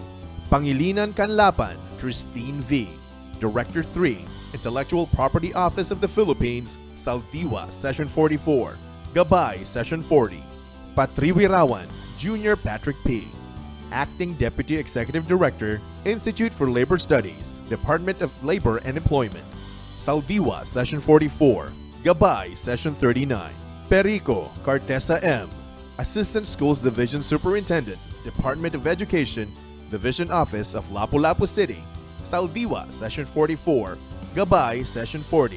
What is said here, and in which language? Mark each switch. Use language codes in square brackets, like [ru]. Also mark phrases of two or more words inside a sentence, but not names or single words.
[en] Pangilinan Canlapan Christine V., Director 3, Intellectual Property Office of the Philippines. Saldiwa, Session 44. Gabay, Session 40. Patriwirawan Junior Patrick P., Acting Deputy Executive Director, Institute for Labor Studies, Department of Labor and Employment. Saldiwa, Session 44. Gabay, Session 39. Perico Cartesa M., Assistant Schools Division Superintendent, Department of Education, Division Office of Lapu-Lapu City. Saldiwa, Session 44. Gabay, Session 40.